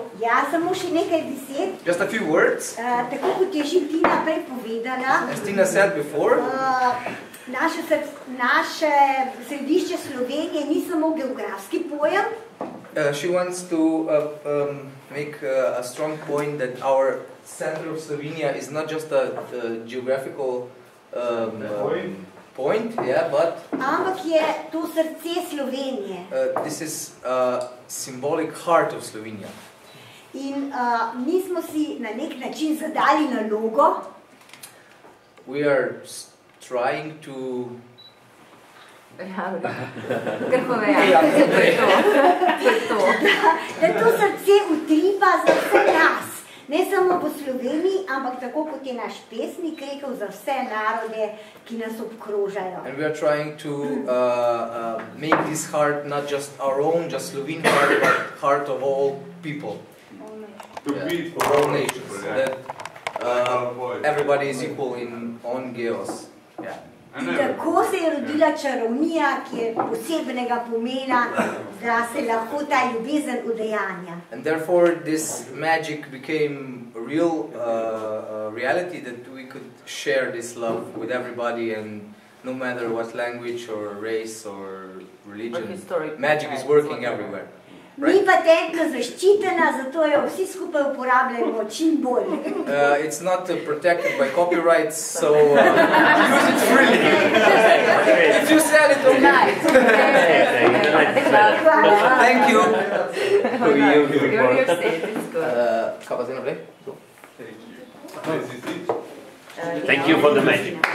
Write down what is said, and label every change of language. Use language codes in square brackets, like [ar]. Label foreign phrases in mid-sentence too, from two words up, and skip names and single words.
[sl] Ja, samo še nekaj besed. [en] Just a few words. [sl] Tako kot je že Tina prej povedala, [en] as Tina said before, [sl] naše središče Slovenije ni samo geografski pojem. [en] She wants to make a strong point that our center of Slovenia is not just a geographical point, yeah, but [sl] ampak je to srce Slovenije. [en] This is a symbolic heart of Slovenia. [sl] In mi smo si na nek način zadali nalogo. [en] We are trying to [sl] da to srce utripa za vse nas. Ne samo v Sloveniji, ampak tako kot je naš pesnik rekel, za vse narode, ki nas obkrožajo. [en] And we are trying to make this heart not just our own, just Slovene heart, but heart of all people. For all nations. That everybody is equal on Geos. Yeah. In tako se je rodila čarovnija, ki je posebnega pomena, da se lahko ta ljubezen udejanja. And therefore this magic became a real reality, that we could share this love with everybody, and no matter what language or race or religion, magic is working everywhere. Ni patentno zaščitena, zato jo vsi skupaj uporabljamo čim bolj. It's not protected by copyrights, so use it freely. If you sell it, okay. Thank you. Thank you for the magic.